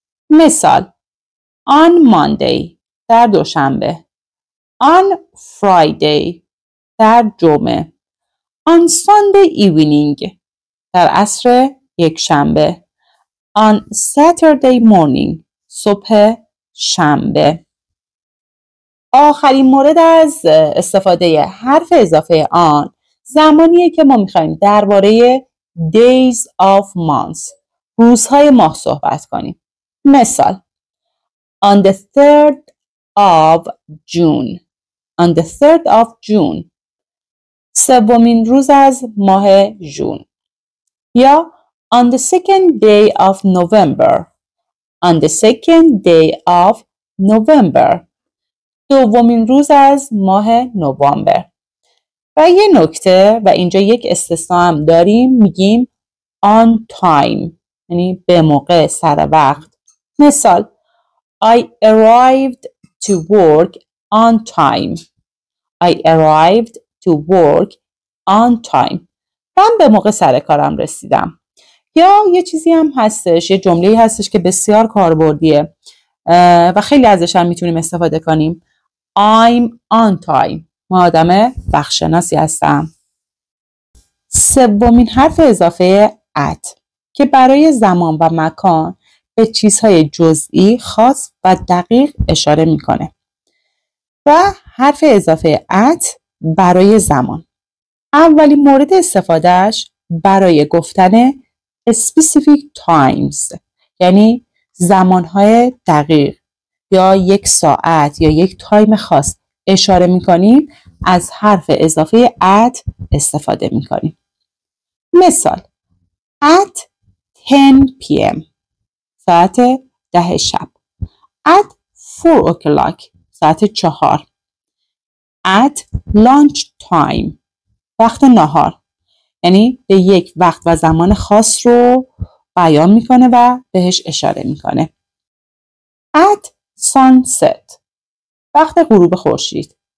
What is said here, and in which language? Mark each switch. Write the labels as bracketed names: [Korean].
[Persian] مثال [English] on Monday [Persian] در دوشنبه [English] on Friday [Persian] در جمعه [English] on Sunday evening [Persian] در عصر یک شنبه [English] on Saturday morning [Persian] صبح شنبه. آخرین مورد از استفاده حرف اضافه آن زمانیه که ما میخوایم درباره [English] days of months [Persian] روزهای ماه صحبت کنیم. مثال [English] On the 3rd of June. On the 3rd of June. [Persian] سومین روز از ماه ژون. [English] یا On the 2nd day of November. On the 2nd day of November. [Persian] دومین روز از ماه نوامبر. و یه نکته و اینجا یک استثنا هم داریم میگیم [English] on time [Persian] یعنی به موقع سر وقت. [English] مثال I arrived to work on time. I arrived to work on time. [Persian] من به موقع سر کارم رسیدم. یا یه چیزی هم هستش، یه جمله‌ای هستش که بسیار کاربردیه و خیلی ازش هم میتونیم استفاده کنیم. [English] I'm on time. [Persian] من آدم وقت‌شناسی هستم. سومین حرف اضافه at که برای زمان و مکان به چیزهای جزئی خاص و دقیق اشاره میکنه. و حرف اضافه at برای زمان. اولین مورد استفادهش برای گفتن [English] specific times [Persian] یعنی زمانهای دقیق یا یک ساعت یا یک تایم خاص اشاره میکنیم از حرف اضافه at استفاده میکنیم. [English] مثال at 10 p.m. [Persian] ساعت 10 شب. [English] at 4 o'clock [Persian] ساعت 4. [English] at lunch time [Persian] وقت نهار یعنی به یک وقت و زمان خاص رو بیان میکنه و بهش اشاره میکنه. [English] at sunset [Persian] وقت غروب خورشید.